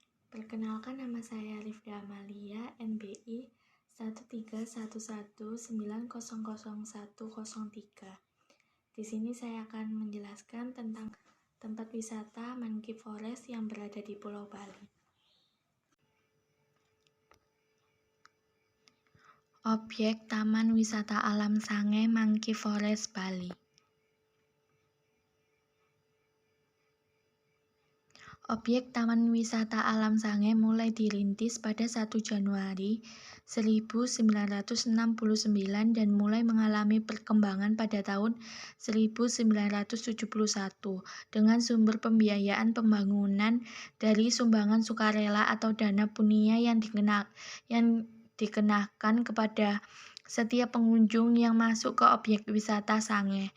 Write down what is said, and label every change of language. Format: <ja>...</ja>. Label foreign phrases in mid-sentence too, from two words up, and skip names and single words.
<id>Perkenalkan, nama saya Rifda Amalia, NBI 13119000103. Di sini saya akan menjelaskan tentang tempat wisata Monkey Forest yang berada di Pulau Bali. Objek Taman Wisata Alam Sange Monkey Forest Bali. Objek Taman Wisata Alam Sange mulai dirintis pada 1 Januari 1969 dan mulai mengalami perkembangan pada tahun 1971 dengan sumber pembiayaan pembangunan dari sumbangan sukarela atau dana punia yang dikenakan kepada setiap pengunjung yang masuk ke objek wisata Sange.</id>